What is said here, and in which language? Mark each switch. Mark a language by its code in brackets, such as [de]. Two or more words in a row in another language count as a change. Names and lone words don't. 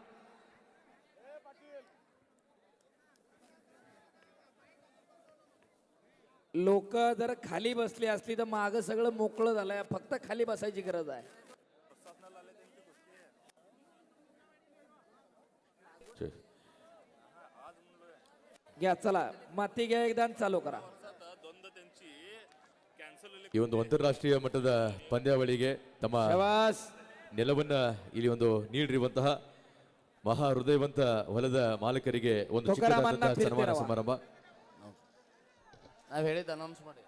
[mr] लोक जर खाली बसली असली तर माग सगळं मोकळं झालंय. फक्त खाली बसायची गरज आहे. घ्या, चला माती घ्या एकदा आणि चालू करा. [kn] ಈ ಒಂದು ಅಂತಾರಾಷ್ಟ್ರೀಯ ಮಟ್ಟದ ಪಂದ್ಯಾವಳಿಗೆ ತಮ್ಮ ಶಬಾಸ್. ನೆಲವನ್ನ ಇಲ್ಲಿ ಒಂದು ನೀಡಿರುವಂತಹ ಮಹಾ ಹೃದಯವಂತ ಹೊಲದ ಮಾಲಕರಿಗೆ ಒಂದು ಚಿಕ್ಕದಾದಂತಹ ಸನ್ಮಾನ ಸಮಾರಂಭ. ನಾವ್ ಹೇಳಿದ ಅನೌನ್ಸ್ ಮಾಡಿ.